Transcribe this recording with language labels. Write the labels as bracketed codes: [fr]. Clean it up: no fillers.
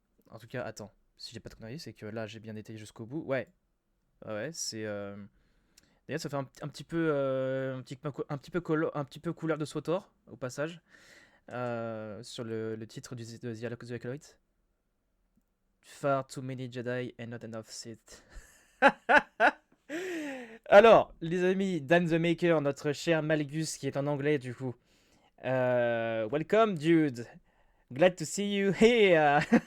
[fr] En tout cas, attends, si j'ai pas de conneries, c'est que là j'ai bien détaillé jusqu'au bout. Ouais, c'est. D'ailleurs, ça fait un petit peu, un petit peu couleur de Swotor au passage. Sur le titre de The Acolyte. [en] Far too many Jedi and not enough Sith. [fr] Alors, les amis, Dan the Maker, notre cher Malgus qui est en anglais du coup. [en] Welcome, dude. Glad to see you here.